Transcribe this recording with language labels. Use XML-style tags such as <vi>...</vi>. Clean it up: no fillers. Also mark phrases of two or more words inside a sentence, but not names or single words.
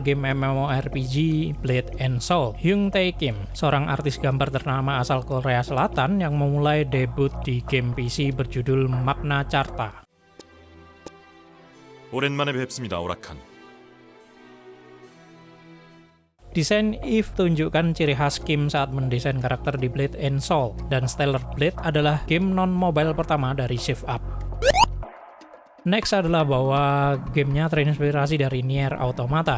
<id>game MMORPG Blade and Soul, Hyung Tae Kim, seorang artis gambar ternama asal Korea Selatan yang memulai debut di game PC berjudul Magna Carta.</id> <ko>오랜만에 뵙습니다, 오락한.</ko> <id>Desain Eve tunjukkan ciri khas Kim saat mendesain karakter di Blade and Soul, dan Stellar Blade adalah game non-mobile pertama dari Shift Up. Next adalah bahwa gamenya terinspirasi dari Nier Automata.</id>